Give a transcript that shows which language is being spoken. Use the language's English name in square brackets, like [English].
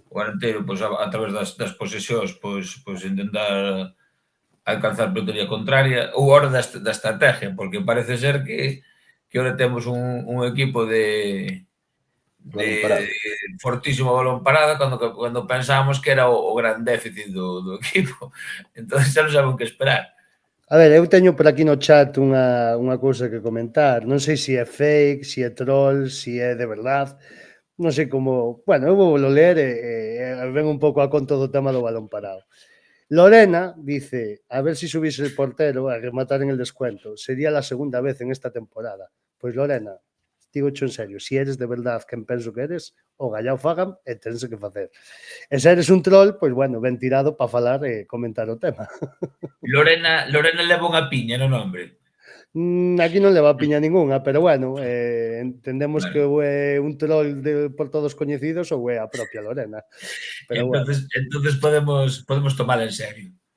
[Galician] O Arenteiro, pois, a través das posesións, pois intentar alcanzar lotería contraria, ou hora da estrategia, porque parece ser que ahora temos un equipo de fortísimo balón parada cando pensábamos que era o gran déficit do equipo. Entón xa non saben que esperar. A ver, eu teño por aquí no chat unha cousa que comentar. Non sei se é fake, se é troll, se é de verdade. Non sei como... Bueno, eu vou ler e ven un pouco a conto do tema do balón parado. [Spanish] Lorena dice, a ver si subís el portero a rematar en el descuento. Sería la segunda vez en esta temporada. [Galician] Pois Lorena, digo en serio, si eres de verdade quen penso que eres, o gallao fagan e tense que facer. E se eres un troll, pois bueno, ben tirado para falar e comentar o tema. Lorena leva unha piña no nombre. Aquí non leva piña ningunha, pero bueno, entendemos que ou é un troll por todos coñecidos ou é a propia Lorena. Pero entonces podemos tomala en serio.